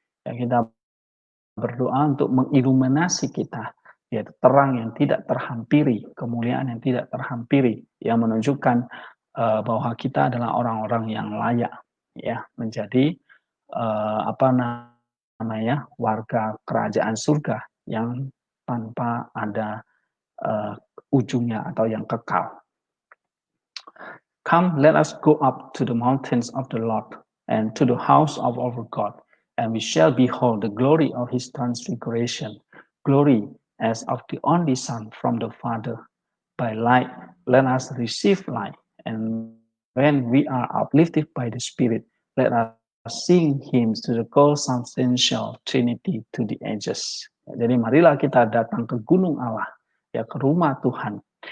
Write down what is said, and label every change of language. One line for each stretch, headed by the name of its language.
Indonesian: Yang kita berdoa untuk mengiluminasi kita, yaitu terang yang tidak terhampiri, kemuliaan yang tidak terhampiri, yang menunjukkan bahwa kita adalah orang-orang yang layak ya menjadi apa namanya warga kerajaan surga yang tanpa ada ujungnya atau yang kekal.
English: Come, let us go up to the mountains of the Lord and to the house of our God, and we shall behold the glory of his transfiguration, glory as of the only Son from the Father. By light, let us receive light, and when we are uplifted by the Spirit, let us sing hymns to the co-substantial Trinity to the ages.
Indonesian: Jadi marilah kita datang ke gunung Allah, ya ke rumah Tuhan.